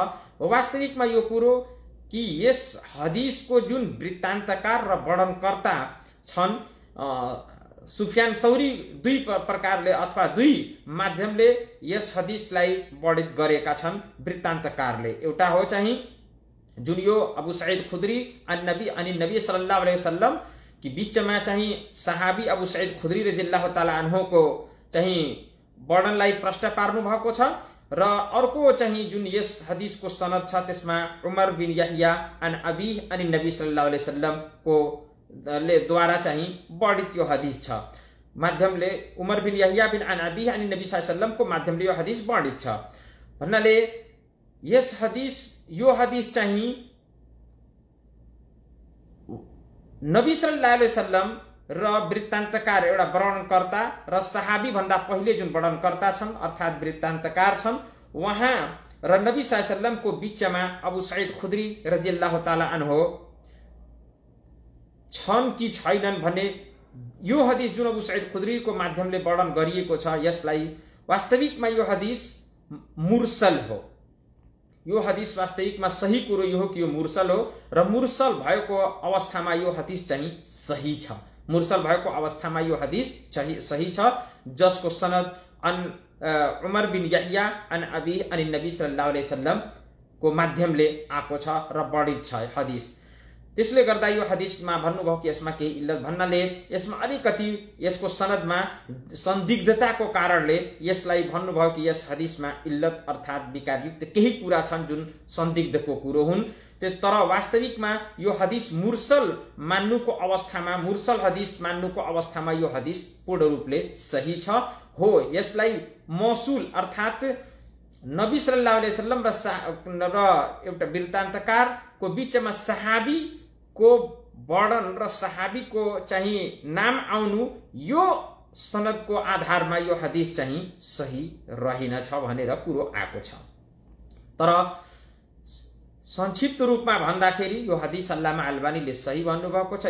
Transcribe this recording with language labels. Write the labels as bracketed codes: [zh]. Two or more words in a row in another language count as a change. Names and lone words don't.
[ne] वास्तविकमा यो कुरो कि यस हदिसको जुन वृत्तान्तकार र वर्णनकर्ता छन् सुफियान सौरी, दुई प्रकारले अथवा दुई माध्यमले यस हदिसलाई वर्णित गरेका छन् वृत्तान्तकारले। एउटा हो चाहिँ जुन यो अबू सईद खुदरी अनि नबी [ar] صلى الله عليه وسلم [ne] कि बीचमा चाहिँ सहाबी अबू सईद खुदरी [ar] رضي الله تعالى عنه [ne] चाहिँ वर्णनलाई प्रश्न पार्नु भएको छ, र अर्को चाहिँ जुन यस हदिसको सनद छ त्यसमा उमर बिन यहया [ar] عن أبي [ne] अनि नबी [ar] صلى الله عليه وسلم [ne] को द्वारा चाहिँ वर्णित यो हदिस छ। माध्यमले उमर बिन यहया बिन [ar] عن أبي [ne] अनि नबी [ar] صلى الله عليه وسلم [ne] को माध्यमले यो हदिस वर्णित छ भन्नाले यो हदिस चाहिँ नबी [ar] صلى الله عليه وسلم [ne] र वृत्तान्तकार एउटा वर्णनकर्ता र सहाबी भन्दा पहिले जुन वर्णनकर्ता छन् अर्थात् वृत्तान्तकार छन् उहाँ र नबी [ar] صلى الله عليه وسلم [ne] को बीचमा अबू सईद खुदरी [ar] رضي الله تعالى عنه [ne] छन् कि छैनन् भन्ने यो हदिस जुन अबू सईद खुदरी को माध्यमले वर्णन गरिएको छ, यसलाई वास्तविकमा यो हदिस मुरसल हो। यो हदिस वास्तविकमा सही कुरो यो हो कि यो मुरसल हो, र मुरसल भएको अवस्थामा यो हदिस चाहिँ सही छ। मुरसल भएको अवस्थामा यो हदिस सही छ, जसको सनद उमर बिन यहया [ar] عن أبي [ne] अनि नबी [ar] صلى الله عليه وسلم [ne] को माध्यमले आएको छ र वर्णित छ हदिस। त्यसले गर्दा यो हदिसमा भन्नुभयो कि यसमा केही इल्लत भन्नाले यसमा अलिकति यसको सनदमा संदिग्धताको कारणले यसलाई भन्नुभयो कि यस हदिसमा इल्लत अर्थात् विकारयुक्त केही कुरा छन् जुन संदिग्धको कुरो हुन्। तर वास्तविकमा यो हदिस मुरसल हदिस मान्नुको अवस्थामा यो हदिस पूर्ण रूपले सही छ। हो, यसलाई मौसूल अर्थात् नबी [ar] صلى الله عليه وسلم [ne] र एउटा वृत्तान्तकारको बीचमा सहाबीको वर्णन र सहाबीको चाहिँ नाम आउनु यो सनदको आधारमा यो हदिस चाहिँ सही रहेनछ भनेर कुरो आएको छ। तर संक्षिप्त रूपमा भन्दाखेरि यो हदिस अल्लामा अल्बानीले सही भन्नुभएको छ।